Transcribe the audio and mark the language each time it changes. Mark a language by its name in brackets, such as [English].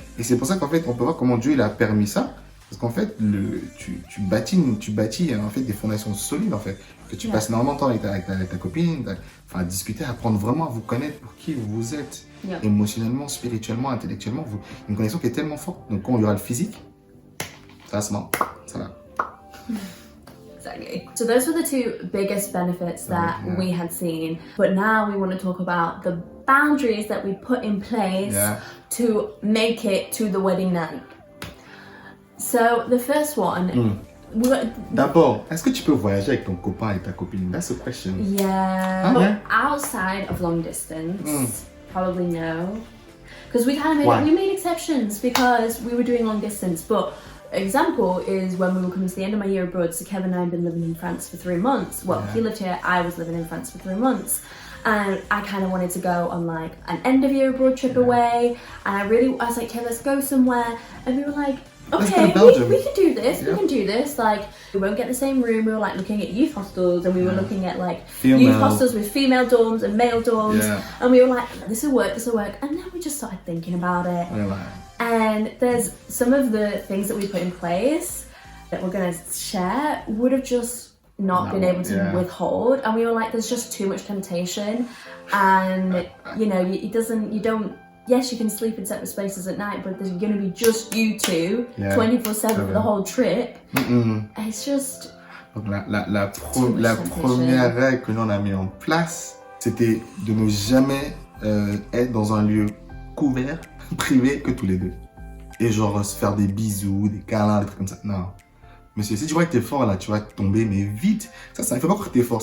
[French] Et c'est pour ça qu'en fait, on peut voir comment Dieu, il a permis ça. Parce qu'en fait, tu bâtis en fait, des fondations solides, en fait. Que tu passes énormément de temps avec ta copine, enfin, à discuter, à apprendre vraiment à vous connaître pour qui vous êtes. Émotionnellement, spirituellement, intellectuellement. Une connexion qui est tellement forte. Donc, quand il y aura le physique, ça se ment. Ça va. [English] Exactly. So those were the two biggest benefits that we had seen. But now we want to talk about the boundaries that we put in place to make it to the wedding night. So the first one... [French] D'abord, est-ce que tu peux voyager avec ton copain et ta copine? [English] That's the question. Yeah. But outside of long distance, probably no. Because we kind of made exceptions because we were doing long distance. But example is when we were coming to the end of my year abroad, so Kevin and I had been living in France for 3 months. Well, he lived here, I was living in France for 3 months. And I kind of wanted to go on like an end of year abroad trip away. And I was like, okay, let's go somewhere. And we were like, okay, we can do this, we can do this. Like, we won't get the same room. We were like looking at youth hostels and we were looking at like youth hostels with female dorms and male dorms. And we were like, this will work. And then we just started thinking about it. And there's some of the things that we put in place that we're going to share would have just not been able to withhold. And we were like, there's just too much temptation. And, you know, yes, you can sleep in separate spaces at night, but there's going to be just you two, 24/7 for the whole trip. It's just... [French] Donc la première règle que l'on a mis en place, c'était de ne jamais être dans un lieu couvert, privé, que tous les deux. Et genre se faire des bisous, des câlins, des trucs comme ça. Non. Monsieur, si tu vois que t'es fort là, tu vas tomber, mais vite. Ça, il faut pas croire que t'es fort.